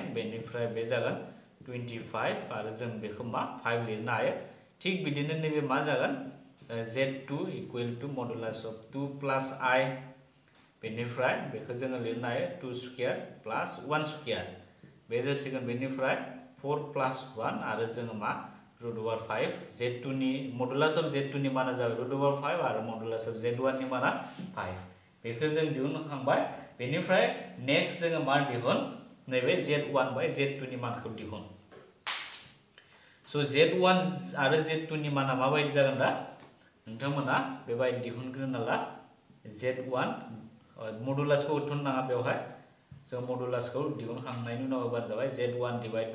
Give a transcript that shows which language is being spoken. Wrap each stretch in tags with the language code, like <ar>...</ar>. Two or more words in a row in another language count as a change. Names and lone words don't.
<brx>बेनिफ्राय बे जागोन 25 आरो जों बेखौ मा 5 लिरनो हायो थिग बिदिनो नैबे मा जागोन z2</brx> <en>equal to modulus of 2 plus i</en> <brx>बेनिफ्राय बेखौ जोङो लिरनो हायो</brx> <en>2 square plus 1 square</en> <brx>बे जासिगोन बेनिफ्राय</brx> <en>4 plus 1</en> <brx>आरो जोङो मा</brx> <en>root over 5</en> <brx>z2 नि</brx> <en>modulus of z2</en> <brx>नि माना जाबाय</brx> <en>root over 5</en> <brx>आरो</brx> <en>modulus of z1</en> <brx>नि माना 5 बेखौ जों दिहुनखांबाय बेनिफ्राय नेक्स्ट जोङो मा दिहुन नैबे z1 बाय z2 नि मानखौ दिहुन स' z1 आरो z2 नि माना माबायदि जागोन दा नोंथांमोना बेबायदि दिहुनग्रोना ला z1 मडुलासखौ उथुन नाङा बेवहाय जों मडुलासखौ दिहुनखांनायनि उनाव होबानो जाबाय z1 डिवाइड</brx>